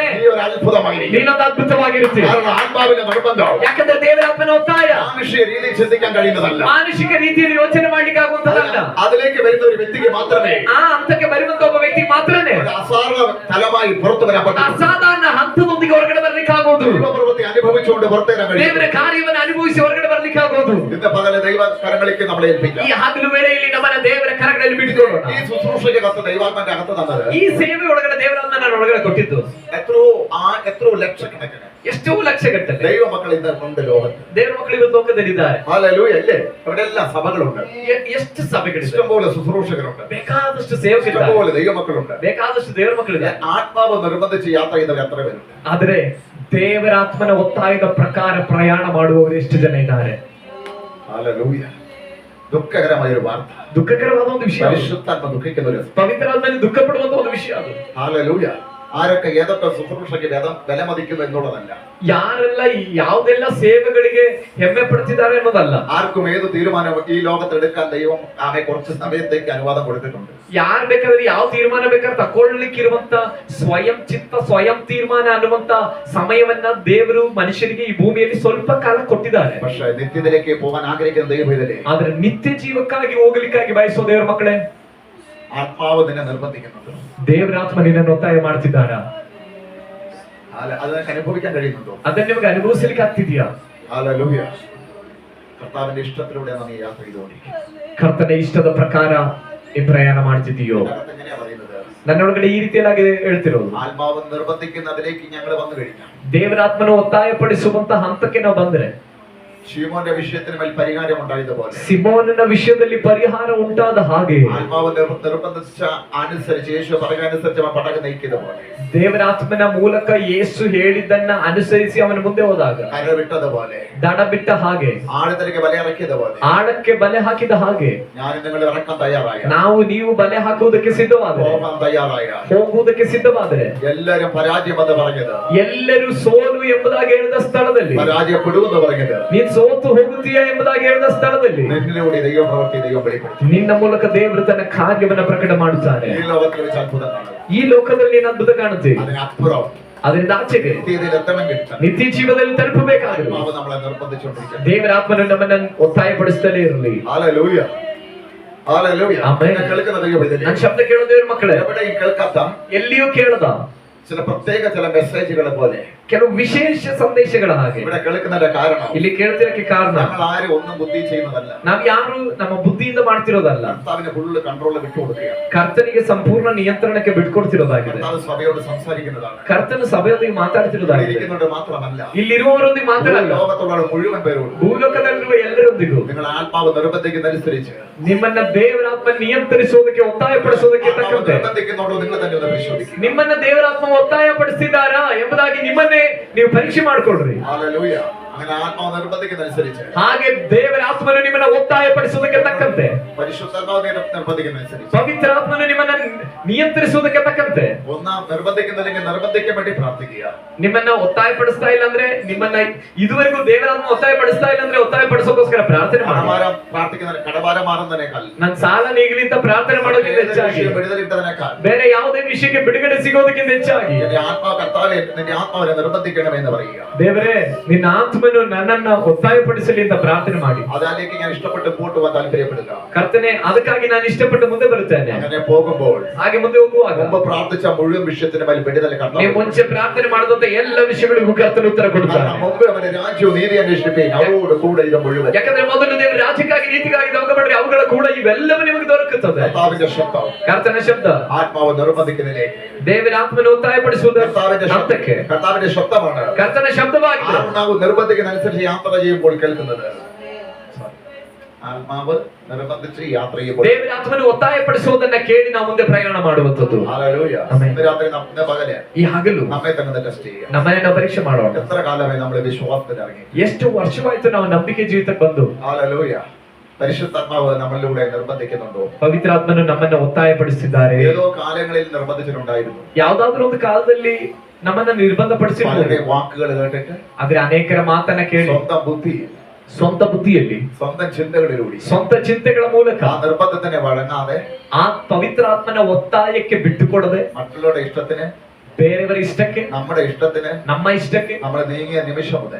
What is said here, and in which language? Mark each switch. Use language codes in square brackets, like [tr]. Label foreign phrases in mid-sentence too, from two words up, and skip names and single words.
[ml] നീ ഒരു അത്ഭുതമായിരിക്കും. [kn] ನೀನೊಂದು ಅದ್ಭುತವಾಗಿರುತ್ತಿ. [ml] കാരണം ആത്മാവിന്റെ നിർബന്ധം [kn] ಯಾಕಂದ್ರೆ ದೇವರಾತ್ಮನ ಒತ್ತಾಯ [ml] മാനുഷിക രീതിയിൽ ചിന്തിക്കാൻ കഴിയുന്നതല്ല. [kn] ಮಾನುಷಿಕ ರೀತಿಯಲ್ಲಿ ಯೋಚನೆ ಮಾಡ್ಲಿಕ್ಕೆ ಆಗುವಂತದಲ್ಲ. [ml] അതിലേക്ക് വരുന്ന ഒരു വ്യക്തിക്ക് മാത്രമേ [kn] ಆ ಹಂತಕ್ಕೆ ಬರುವಂತ ಒಬ್ಬ ವ್ಯಕ್ತಿ ಮಾತ್ರನೇ [ml] ഒരു അസാധാരണ ഫലമായി പുറത്തു വരാൻ പറ്റൂ. [kn] ಅಸಾಧಾರಣ ಹಂತದೊಂದಿಗೆ ಹೊರಗಡೆ ಬರ್ಲಿಕ್ಕೆ ಆಗೋದು. [ml] ദൈവപ്രവൃത്തി അനുഭവിച്ചുകൊണ്ട് പുറത്തു വരാൻ കഴിയും. [kn] ದೇವರ ಕಾರ್ಯವನ್ನು ಅನುಭವಿಸಿ ಹೊರಗಡೆ ಬರ್ಲಿಕ್ಕೆ ಆಗೋದು. [ml] ഇന്ന് പകല് ദൈവ കരങ്ങളിലേക്ക് നമ്മളെ ഏൽപ്പിക്കാം. [kn] ಈ ಹಗಲು ವೇಳೆಯಲ್ಲಿ ನಮ್ಮನ್ನ ದೇವರ ಕರಗಳಲ್ಲಿ ಬಿಟ್ಟುಕೊಳ್ಳೋಣ. [ml] ഈ ശുശ്രൂഷയ്ക്ക് കത്ത് ദൈവാത്മാന്റെ അകത്ത് തന്നത് [kn] ಈ ಸೇವೆ ಒಳಗಡೆ ದೇವರನ್ನ ನಾನು ಒಳಗಡೆ ಕೊಟ್ಟಿದ್ದು [ml] എത്രയോ ലക്ഷക്കണക്കിന് [kn] ಎಷ್ಟೋ ಲಕ್ಷಗಟ್ಟಲೆ [ml] ദൈവമക്കൾ ഇന്ന് ഉണ്ട് ലോകത്ത്. [kn] ದೇವರ ಮಕ್ಕಳು ಇವತ್ತು ಲೋಕದಲ್ಲಿದ್ದಾರೆ. [ml] ഹല്ലേലൂയ അല്ലേ? അവിടെ എല്ലാം സഭകളുണ്ട്, [kn] ಎಷ್ಟು ಸಭೆಗಳಿವೆ, [ml] ഇഷ്ടംപോലെ ശുശ്രൂഷകരുണ്ട്, [kn] ಬೇಕಾದಷ್ಟು ಸೇವಕರಿದ್ದಾರೆ, [ml] ഇഷ്ടംപോലെ ദൈവമക്കളുണ്ട്. [kn] ಬೇಕಾದಷ್ಟು ದೇವರ ಮಕ್ಕಳಿದೆ. [ml] ആത്മാവ് നിർബന്ധിച്ച് യാത്ര ചെയ്യുന്നവർ എത്ര പേരുണ്ട്? [kn] ಆದ್ರೆ ದೇವರಾತ್ಮನ ಒತ್ತಾಯದ ಪ್ರಕಾರ ಪ್ರಯಾಣ ಮಾಡುವವರು ಎಷ್ಟು ಜನ ಇದ್ದಾರೆ? [ml] ഹല്ലേലൂയ. ദുഃഖകരമായ ഒരു വാർത്ത, [kn] ದುಃಖಕರವಾದ ಒಂದು ವಿಷಯ, [ml] പരിശുദ്ധാത്മ ദുഃഖിക്കുന്ന ഒരു [kn] ಪವಿತ್ರಾತ್ಮನಲ್ಲಿ ದುಃಖ ಪಡುವಂತ ಒಂದು ವಿಷಯ ಅದು. [ml] ഹല്ലേലൂയ. ആരൊക്കെ ഏതൊക്കെ ശുശ്രൂഷയ്ക്ക് വിലമതിക്കുന്നു എന്നുള്ളതല്ല, [kn] ಯಾರೆಲ್ಲ ಯಾವುದೆಲ್ಲ ಸೇವೆಗಳಿಗೆ ಹೆಮ್ಮೆ ಪಡ್ತಿದ್ದಾರೆ ಅನ್ನೋದಲ್ಲ, [ml] ആർക്കും ഏത് തീരുമാനവും ഈ ലോകത്തെടുക്കാൻ ദൈവം ആമെ കുറച്ച് സമയത്തേക്ക് അനുവാദം കൊടുത്തിട്ടുണ്ട്. [kn] ಯಾರು ಬೇಕಾದ್ರೆ ಯಾವ ತೀರ್ಮಾನ ಬೇಕಾದ್ರೆ ತಕೊಳ್ಳಿಕ್ಕಿರುವಂತ ಸ್ವಯಂ ಚಿತ್ತ ಸ್ವಯಂ ತೀರ್ಮಾನ ಅನ್ನುವಂತ ಸಮಯವನ್ನ ದೇವರು ಮನುಷ್ಯರಿಗೆ ಈ ಭೂಮಿಯಲ್ಲಿ ಸ್ವಲ್ಪ ಕಾಲ ಕೊಟ್ಟಿದ್ದಾರೆ. [ml] പക്ഷേ നിത്യത്തിലേക്ക് പോകാൻ ആഗ്രഹിക്കുന്ന ദൈവം ഇതിലെ [kn] ಆದ್ರೆ ನಿತ್ಯ ಜೀವಕ್ಕಾಗಿ ಹೋಗ್ಲಿಕ್ಕಾಗಿ ಬಯಸೋ ದೇವರ ಮಕ್ಕಳೇ, [ml] ആത്മാവ് നിന്നെ നിർബന്ധിക്കുന്നുണ്ട്. [kn] ದೇವರಾತ್ಮ ನಿನ್ನನ್ನು ಒತ್ತಾಯ ಮಾಡ್ತಿದ್ದಾರಾ? [ml] അത് നിനക്ക് അനുഭവിക്കാൻ കഴിയുന്നുണ്ടോ? [kn] ಅದನ್ನ ನಿಮಗೆ ಅನುಭವಿಸಲಿಕ್ಕೆ ಆಗ್ತಿದ್ಯಾ? [ml] ഹല്ലേലൂയ. കർത്താവിന്റെ ഇഷ്ടത്തിലൂടെയാണ് നീ യാത്ര ചെയ്തുകൊണ്ടിരിക്കുന്നത്. [kn] ಕರ್ತನ ಇಷ್ಟದ ಪ್ರಕಾರ ಈ ಪ್ರಯಾಣ ಮಾಡ್ತಿದ್ದೀಯೋ? [ml] ഇതിനകത്ത് എങ്ങനെയാ പറയുന്നത്? [kn] ನನ್ನೊಳಗಡೆ ಈ ರೀತಿಯಾಗಿ ಹೇಳ್ತಿರೋದು, [ml] ആത്മാവ് നിർബന്ധിക്കുന്നതിലേക്ക് ഞങ്ങൾ വന്നു കഴിഞ്ഞാൽ, [kn] ದೇವರಾತ್ಮನ ಒತ್ತಾಯ ಪಡಿಸುವಂತ ಹಂತಕ್ಕೆ ನಾವು ಬಂದ್ರೆ, [ml] ശീമോന്റെ വിഷയത്തിന് മേൽ പരിഹാരം ഉണ്ടായതുപോലെ [kn] ಸಿಮೋನನ ವಿಷಯದಲ್ಲಿ ಪರಿಹಾರ ಉಂಟಾದ ಹಾಗೆ, [ml] ആത്മാവ് നിർബന്ധിച്ച അനുസരിച്ച് യേശു പറയുകനുസരിച്ച് അവൻ പടക നയിക്കുന്നതുപോലെ, [kn] ದೇವರಾತ್ಮನ ಮೂಲಕ ಯೇಸು ಹೇಳಿದ್ದನ್ನ ಅನುಸರಿಸಿ ಅವನ ಮುಂದೆ ಹೋದಾಗ, [ml] കര വിട്ടതുപോലെ, [kn] ದಡ ಬಿಟ್ಟ ಹಾಗೆ, [ml] ആഴത്തിലേക്ക് ബലയിറക്കിയതുപോലെ, [kn] ಆಳಕ್ಕೆ ಬಲೆ ಹಾಕಿದ ಹಾಗೆ, [ml] ഞാൻ നിങ്ങൾ ഇറക്കാൻ തയ്യാറായ, [kn] ನಾವು ನೀವು ಬಲೆ ಹಾಕುವುದಕ್ಕೆ ಸಿದ್ಧವಾದರೆ, [ml] പോകാൻ തയ്യാറായ [kn] ಹೋಗುವುದಕ್ಕೆ ಸಿದ್ಧವಾದರೆ, [ml] എല്ലാരും പരാജയമെന്ന് പറഞ്ഞത്, [kn] ಎಲ್ಲರೂ ಸೋಲು ಎಂಬುದಾಗಿ ಹೇಳಿದ ಸ್ಥಳದಲ್ಲಿ, [ml] പരാജയപ്പെടുമെന്ന് പറഞ്ഞത്, [kn] ನೀನ್ ಸೋತು ಹೋಗುತ್ತೀಯಾ ಎಂಬುದಾಗಿ ಹೇಳಿದ ಸ್ಥಳದಲ್ಲಿ, [ml] നിന്നിലൂടെ ദൈവ പ്രവൃത്തി ദൈവം വെളിപ്പെടുത്തി. [kn] ನಿನ್ನ ಮೂಲಕ ದೇವರು ತನ್ನ ಕಾರ್ಯವನ್ನ ಪ್ರಕಟ ಮಾಡುತ್ತಾನೆ. [ml] ഈ ലോകത്തിൽ വെച്ച് അത്ഭുതം കാണും. [kn] ಈ ಲೋಕದಲ್ಲಿ ನೀನು ಅದ್ಭುತ ಕಾಣುತ್ತೆ. [ml] അതിനപ്പുറം [kn] ಅದರಿಂದ ಆಚೆಗೆ [ml] നിത്യതയിൽ എത്തണമെങ്കിൽ [kn] ನಿತ್ಯ ಜೀವನದಲ್ಲಿ ತಲುಪಬೇಕಾದ್ರೆ [ml] ആത്മാവ് നമ്മളെ നിർബന്ധിച്ചുകൊണ്ടിരിക്കുന്നു. [kn] ದೇವರಾತ್ಮನು ನಮ್ಮನ್ನ ಒತ್ತಾಯಪಡಿಸುತ್ತಲೇ ಇರಲಿ. [ml] ഹല്ലേലൂയ. ഹല്ലേലൂയ. ആമേൻ. എന്നെ കേൾക്കുന്ന ദൈവം ഇതിലെ [kn] ನನ್ನ ಶಬ್ದ ಕೇಳೋ ದೇವ್ರ ಮಕ್ಕಳೇ, [ml] എവിടെയും കേൾക്കാത്ത [kn] ಎಲ್ಲಿಯೂ ಕೇಳದ [ml] ചില പ്രത്യേക ചില മെസ്സേജുകളെ പോലെ [kn] ಕೆಲವು ವಿಶೇಷ ಸಂದೇಶಗಳ ಹಾಗೆ [ml] ഇവിടെ കേൾക്കുന്നതിന്റെ കാരണം [kn] ಇಲ್ಲಿ ಕೇಳ್ತಿರಕ್ಕೆ ಕಾರಣ, [ml] നമ്മൾ ആരും ഒന്നും ബുദ്ധി ചെയ്യുന്നതല്ല, [kn] ನಾವ್ ಯಾರು ನಮ್ಮ ಬುದ್ಧಿಯಿಂದ ಮಾಡ್ತಿರೋದಲ್ಲ, [ml] കർത്താവിന് [en] full control [ml] വിട്ടുകൊടുക്കുകയാണ്. [kn] ಕರ್ತನಿಗೆ ಸಂಪೂರ್ಣ ನಿಯಂತ್ರಣಕ್ಕೆ ಬಿಟ್ಕೊಡ್ತಿರೋದಾಗಿದೆ. [ml] കർത്താവ് സഭയോട് സംസാരിക്കുന്നതാണ്. [kn] ಕರ್ತನ ಸಭೆಯೊಂದಿಗೆ ಮಾತಾಡ್ತಿರೋದಾಗಿದೆ. [ml] ഇരിക്കുന്നവരോട് മാത്രമല്ല, [kn] ಇಲ್ಲಿರುವವರೊಂದಿಗೆ ಮಾತ್ರ ಅಲ್ಲ, [ml] ലോകത്തുള്ള മുഴുവൻ പേരോട് [kn] ಭೂಲೋಕದಲ್ಲಿರುವ ಎಲ್ಲರೊಂದಿಗೂ [ml] നിങ്ങൾ ആത്മാവ് നിർബന്ധിക്കുന്നതനുസരിച്ച് [kn] ನಿಮ್ಮನ್ನ ದೇವರಾತ್ಮ ನಿಯಂತ್ರಿಸುವುದಕ್ಕೆ ಒತ್ತಾಯಪಡಿಸುವುದಕ್ಕೆ [ml] ആത്മാവ് [kn] ತಕ್ಕಂತೆ [ml] നിർബന്ധിക്കുന്നുണ്ടോ നിങ്ങൾ തന്നെ ഒന്ന് പരിശോധിക്കുക. [kn] ನಿಮ್ಮನ್ನ ದೇವರಾತ್ಮ ಒತ್ತಾಯಪಡಿಸಿದ್ದಾರಾ ಎಂಬುದಾಗಿ ನಿಮ್ಮನ್ನೇ ನೀವು ಪರೀಕ್ಷೆ ಮಾಡ್ಕೊಳ್ರಿ. [ml] ഹല്ലേലൂയ. അങ്ങനെ ആത്മാവ് നിർബന്ധിക്കുന്നതനുസരിച്ച്, [kn] ಹಾಗೆ ದೇವರಾತ್ಮನು ನಿಮ್ಮನ್ನ ಒತ್ತಾಯಪಡಿಸುವುದಕ್ಕೆ ತಕ್ಕಂತೆ, [ml] പരിശുദ്ധാത്മാവ് നിർബന്ധിക്കുന്നതനുസരിച്ച്, [kn] ಪವಿತ್ರಾತ್ಮನು ನಿಮ್ಮನ್ನ ನಿಯಂತ್ರಿಸುವುದಕ್ಕೆ ತಕ್ಕಂತೆ, [ml] ഒന്നാം നിർബന്ധിക്കുന്നില്ലെങ്കിൽ നിർബന്ധിക്കാൻ വേണ്ടി പ്രാർത്ഥിക്കുക. [kn] ನಿಮ್ಮನ್ನ ಒತ್ತಾಯಪಡಿಸ್ತಾ ಇಲ್ಲ ಅಂದ್ರೆ, ನಿಮ್ಮನ್ನ ಇದುವರೆಗೂ ದೇವರಾತ್ಮ ಒತ್ತಾಯಪಡಿಸ್ತಾ ಇಲ್ಲ ಅಂದ್ರೆ ಒತ್ತಾಯಪಡಿಸೋಕೋಸ್ಕರ ಪ್ರಾರ್ಥನೆ ಮಾಡಿ. [ml] കടഭാരം പ്രാർത്ഥിക്കുന്നതിന് കടഭാരം മാറുന്നതിനേക്കാൾ, [kn] ನನ್ ಸಾಲ ನೀಗಲಿಂತ ಪ್ರಾರ್ಥನೆ ಮಾಡೋದಕ್ಕಿಂತ ಹೆಚ್ಚಾಗಿ, [ml] വിടുതലിട്ടതിനേക്കാൾ, [kn] ಬೇರೆ ಯಾವುದೇ ವಿಷಯಕ್ಕೆ ಬಿಡುಗಡೆ ಸಿಗೋದಕ್ಕಿಂತ ಹೆಚ್ಚಾಗಿ, [ml] നിന്റെ ആത്മാവ് കർത്താവെ നിന്റെ ആത്മാവിനെ നിർബന്ധിക്കണമെന്ന് പറയുക. [kn] ದೇವರೇ ನಿನ್ನ ಆತ್ಮನು ನನ್ನನ್ನ ಒತ್ತಾಯಪಡಿಸಲಿ ಅಂತ ಪ್ರಾರ್ಥನೆ ಮಾಡಿ. [ml] അതിലേക്ക് ഞാൻ ഇഷ്ടപ്പെട്ട് പോട്ട് പോകാൻ താല്പര്യപ്പെടുക. [kn] ಕರ್ತನ ಕರ್ತನೆ ಅದಕ್ಕಾಗಿ ನಾನು ಇಷ್ಟಪಟ್ಟು ಮುಂದೆ ಬರುತ್ತೇನೆ. [ml] അങ്ങനെ പോകുമ്പോൾ [kn] ಹಾಗೆ ಮುಂದೆ ಹೋಗುವಾಗ [ml] മുമ്പ് പ്രാർത്ഥിച്ച മുഴുവൻ വിഷയത്തിന് മേൽ വിടുതൽ [kn] ನೀವು [ml] കണ്ടു. [kn] ಮುಂಚೆ ಪ್ರಾರ್ಥನೆ ಮಾಡಿದಂತ ಎಲ್ಲ ವಿಷಯಗಳಿಗೂ ಕರ್ತನ ಉತ್ತರ ಕೊಡುತ್ತಾನೆ. [ml] കാരണം മുമ്പ് അവന്റെ രാജ്യവും നീതി അന്വേഷിപ്പീൻ അവരോട് കൂടെ ഇത് മുഴുവൻ. [kn] ಯಾಕಂದ್ರೆ ಮೊದಲು ನೀವು ರಾಜ್ಯಕ್ಕಾಗಿ ನೀತಿಗಾಗಿ ದೊಂಗ ಮಾಡಿದ್ರೆ ಅವುಗಳ ಕೂಡ ಇವೆಲ್ಲವೂ ನಿಮಗೆ ದೊರಕುತ್ತದೆ. [ml] കർത്താവിന്റെ ശബ്ദം [kn] ಕರ್ತನ ಶಬ್ದ [ml] ആത്മാവ് നിർബന്ധിക്കുന്നതിലേക്ക് [kn] ದೇವರ ಆತ್ಮನ ಒತ್ತಾಯಪಡಿಸುವುದು ಹಂತಕ್ಕೆ [ml] കർത്താവിന്റെ ശബ്ദമാണ് [kn] ಕರ್ತನ ಶಬ್ದವಾಗಿದೆ. [ml] ആത്മാവ് നിർബന്ധിക്കുന്നതനുസരിച്ച് യാത്ര ചെയ്യുമ്പോൾ കേൾക്കുന്നത്. ആത്മാവ് നിർബന്ധിച്ച് യാത്ര ചെയ്യുമ്പോൾ [kn] ದೇವರ ಆತ್ಮನ ಒತ್ತಾಯಪಡಿಸುವುದನ್ನ ಕೇಳಿ ನಾವು ಮುಂದೆ ಪ್ರಯಾಣ ಮಾಡುವಂತದ್ದು. [ml] ഹല്ലേലൂയ. ഇന്ന് രാത്രി നമ്മുടെ പകല് [kn] ಈ ಹಗಲು [ml] നമ്മെ തന്നെ ടെസ്റ്റ് ചെയ്യുക. [kn] ನಮ್ಮನ್ನ ನಾವು ಪರೀಕ್ಷೆ ಮಾಡೋಣ. [ml] എത്ര കാലമായി നമ്മൾ വിശ്വാസത്തിൽ ഇറങ്ങി? [kn] ಎಷ್ಟು ವರ್ಷವಾಯ್ತು ನಾವು ನಂಬಿಕೆ ಜೀವಿತಕ್ಕೆ ಬಂದು? [ml] ഹല്ലേലൂയ. പരിശുദ്ധാത്മാവ് നമ്മളിലൂടെ നിർബന്ധിക്കുന്നുണ്ടോ? [kn] ಪವಿತ್ರಾತ್ಮನು ನಮ್ಮನ್ನ ಒತ್ತಾಯಪಡಿಸಿದ್ದಾರೆ. [ml] ഏതോ കാലങ്ങളിൽ നിർബന്ധിച്ചിട്ടുണ്ടായിരുന്നു. [kn] ಯಾವ್ದಾದ್ರು ಒಂದು ಕಾಲದಲ್ಲಿ ನಮ್ಮನ್ನ ನಿರ್ಬಂಧಪಡಿಸಿದ್ದಾರೆ. [ml] പലരുടെ വാക്കുകൾ കേട്ടിട്ട് [kn] ಆದ್ರೆ ಅನೇಕರ ಮಾತನ್ನ ಕೇಳಿ [ml] സ്വന്തം ബുദ്ധി [kn] ಸ್ವಂತ ಬುದ್ಧಿಯಲ್ಲಿ [ml] സ്വന്തം ചിന്തകളിലൂടെ [kn] ಸ್ವಂತ ಚಿಂತೆಗಳ ಮೂಲಕ [ml] ആ നിർബന്ധത്തിന് വഴങ്ങാതെ [kn] ಆ ಪವಿತ್ರಾತ್ಮನ ಒತ್ತಾಯಕ್ಕೆ ಬಿಟ್ಟುಕೊಡದೆ [ml] മറ്റുള്ളവരുടെ ഇഷ്ടത്തിന് [kn] ಬೇರೆಯವರ ಇಷ್ಟಕ್ಕೆ [ml] നമ്മുടെ ഇഷ്ടത്തിന് [kn] ನಮ್ಮ ಇಷ್ಟಕ್ಕೆ [ml] നമ്മൾ നീങ്ങിയ നിമിഷം മുതൽ